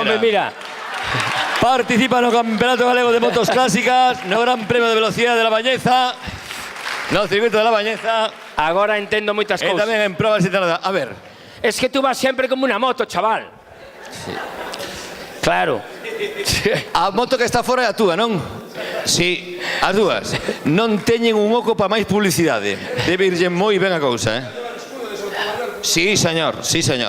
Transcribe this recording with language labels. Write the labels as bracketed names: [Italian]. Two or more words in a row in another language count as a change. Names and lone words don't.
[Spanish] Hombre, mira. [Galician] Participa no Campeonato Galego de Motos Clásicas, no Gran Premio de Velocidade de la Bañeza, no Circuito de la Bañeza, Agora entendo moitas e cousas. tamén en probas internacionales. [Spanish] A ver, Es que tú vas sempre como una moto, chaval. Claro. [Galician] a moto que está fora é a túa, non? Si, as dúas. Non teñen un oco para máis publicidade. Debe irlle moi ben a cousa, [Spanish] Sí, señor, sí, señor.